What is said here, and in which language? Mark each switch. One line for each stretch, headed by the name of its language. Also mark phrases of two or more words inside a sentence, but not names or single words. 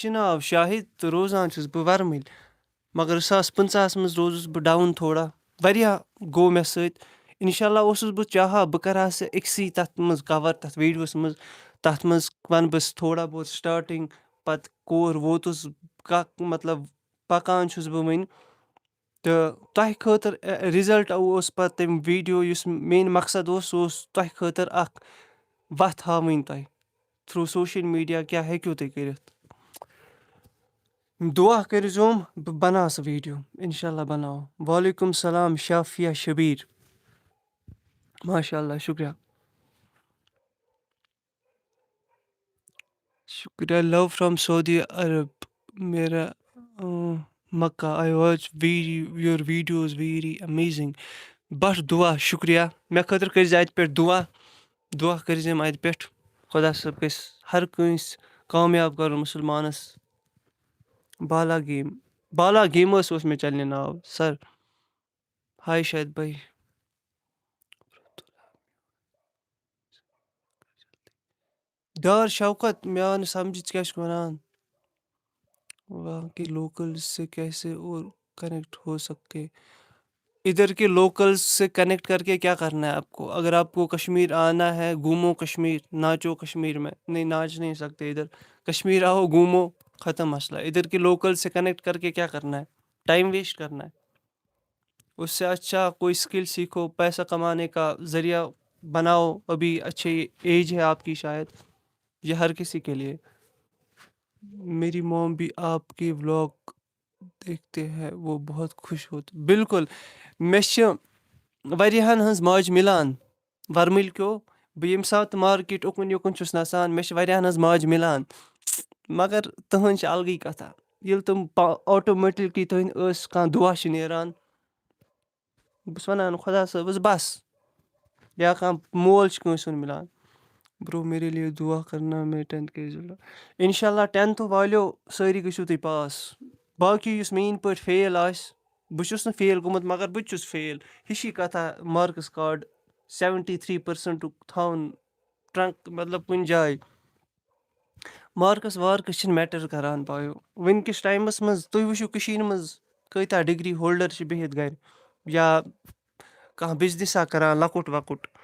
Kashmiri: چھِ ناو شاہِد تہٕ روزان چھُس بہٕ وَرمٕلۍ مگر 2015 منٛز روٗزُس بہٕ ڈاوُن تھوڑا واریاہ گوٚو مےٚ سۭتۍ
Arabic: اِنشاء اللہ
Kashmiri: اوسُس بہٕ چاہان بہٕ کَرٕ ہا سُہ أکسٕے تَتھ منٛز کَوَر تَتھ ویٖڈیوَس منٛز تَتھ منٛز وَنہٕ بہٕ تھوڑا بہت سٹاٹِنٛگ پَتہٕ کور ووتُس مطلب پَکان چھُس بہٕ وٕنہِ تہٕ تۄہہِ خٲطرٕ رِزَلٹ اوس پَتہٕ تَمہِ ویٖڈیو یُس میٛٲنۍ مقصد اوس سُہ اوس تۄہہِ خٲطرٕ اَکھ وَتھ ہاوٕنۍ تۄہہِ تھرٛوٗ
English: social media
Kashmiri: کیٛاہ ہیٚکِو تُہۍ کٔرِتھ دُعا کٔرۍزیوم بہٕ بَناو سُہ ویٖڈیو
Arabic: اِنشاء اللہ
Kashmiri: بَناوو
Arabic: وعلیکُم السلام
Kashmiri: شافیا شبیٖر
Arabic: ماشاء اللہ
Kashmiri: شُکریہ شُکریہ
English: love from
Kashmiri: سعودی عرب میرا مکہ
English: I watch your videos very amazing but
Kashmiri: دُعا شُکریہ مےٚ خٲطرٕ کٔرۍزِ اَتہِ پٮ۪ٹھ دُعا کٔرۍزیٚم اَتہِ پٮ۪ٹھ خۄدا صٲب گژھِ ہر کٲنٛسہِ کامیاب کَرُن مُسلمانَس بالا گیمٲرٕس اوس مےٚ چَنلہِ ناو
English: sir hi
Kashmiri: شاہِد بھاے ڈار شوکت مےٚ آو نہٕ سَمجھی ژٕ کیٛاہ چھُکھ وَنان
Urdu: وہاں کے لوکل سے کیسے اور کنیکٹ ہو سکتے ادھر کے لوکلس سے کنیکٹ کر کے کیا کرنا ہے آپ کو اگر آپ کو کشمیر آنا ہے گھومو کشمیر ناچو کشمیر میں نہیں ناچ نہیں سکتے ادھر کشمیر آؤ گھومو ختم مسئلہ ادھر کے لوکل سے کنیکٹ کر کے کیا کرنا ہے
English: time waste
Urdu: کرنا ہے اس سے اچھا کوئی اسکل سیکھو پیسہ کمانے کا ذریعہ بناؤ ابھی اچھی ایج ہے آپ کی شاید یہ ہر کسی کے لیے میری موم بھی آپ کے ولاگ دیکھتے ہیں وہ بہت خوش ہوتے
Kashmiri: بالکل مےٚ چھِ واریاہَن ہٕنٛز ماجہِ مِلان وَرمٕلۍ کیو بہٕ ییٚمہِ ساتہٕ مارکیٹ اُکُن یُکُن چھُس نَسان مےٚ چھِ واریاہَن ہٕنٛز ماجہِ مِلان مگر تٕہٕنٛز چھِ الگٕے کَتھا ییٚلہِ تِم آٹومیٹِکلی تُہٕنٛدۍ ٲسۍ کانٛہہ دُعا چھِ نیران بہٕ چھُس وَنان خۄدا صٲبَس بَس یا کانٛہہ مول چھِ کٲنٛسہِ ہُنٛد مِلان برو
Urdu: میرے لیے دُعا کرنا میں 10th کے رِزلٹ
Arabic: اِنشاء اللہ
Kashmiri: 10th والیو سٲری گٔژھِو تُہۍ پاس باقٕے یُس میٛٲنۍ پٲٹھۍ فیل آسہِ بہٕ چھُس نہٕ فیل گوٚمُت مگر بہٕ تہِ چھُس فیل ہِشی کَتھا
English: marks card
Kashmiri: 73% تھاوُن ٹرٛنٛک مطلب کُنہِ جایہِ مارکٕس وارکٕس چھِنہٕ میٹر کَران پایو وٕنکِس ٹایمَس منٛز تُہۍ وٕچھِو کٔشیٖرِ منٛز کۭتیاہ
English: degree holder
Kashmiri: چھِ بِہِتھ گَرِ یا کانٛہہ بِزنِسا کَران لۄکُٹ وۄکُٹ